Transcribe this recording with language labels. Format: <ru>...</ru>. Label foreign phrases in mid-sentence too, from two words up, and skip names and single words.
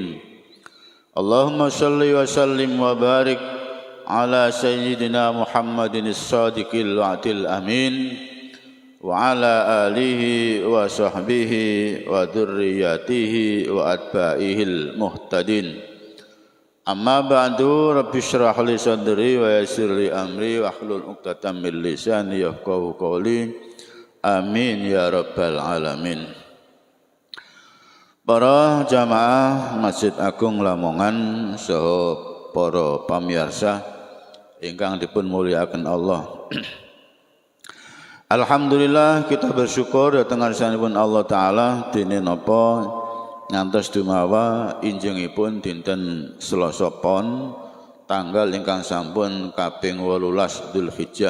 <ar>اللهم صل وسلم وبارك على سيدنا محمد الصادق الوعد الأمين وعلى آله وصحبه وذريته وأتباعه المهتدين. أما بعد رب اشرح لي صدري ويسر لي أمري واحلل عقدة من لساني يفقهوا قولي. آمين يا رب العالمين.</ar> <jv>Para jamaah Masjid Agung Lamongan saha para pamirsa ingkang dipun mulyakaken Allah. Alhamdulillah</jv> <id>kita bersyukur</id> <jv>dateng ngarsanipun</jv> <ar>الله تعالى</ar> <jv>dene napa ngantos dumawa injengipun dinten Selasa Pon tanggal ingkang sampun kaping 18 Dzulhijjah.</jv>